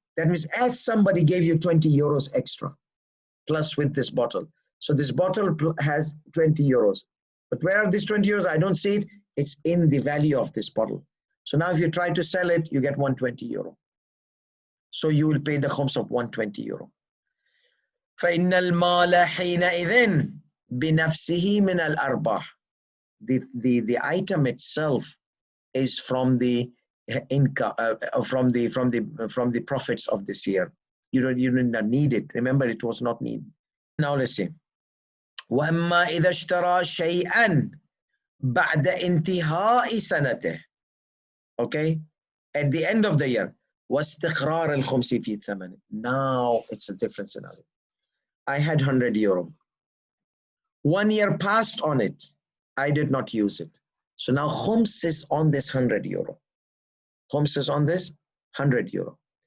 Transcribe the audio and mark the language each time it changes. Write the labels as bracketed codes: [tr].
[en] That means as somebody gave you 20 euros extra, plus with this bottle. So this bottle has 20 euros. But where are these 20 euros? I don't see it. It's in the value of this bottle. So now if you try to sell it, you get 120 euro. So you will pay the khums of 120 euro. [ar] فإن المال حينئذ بنفسه من الأرباح. [en] The item itself is from the income, from the profits of this year. You don't need it. Remember, it was not needed. Now let's see. [ar] وأما إذا اشترى شيئا بعد انتهاء سنته. [en] Okay, at the end of the year. [ar] واستقرار الخمس في ثمنه. [en] Now it's a different scenario. I had 100 euro. 1 year passed on it. I did not use it. So now khums is on this 100 euro. Khums is on this 100 euro.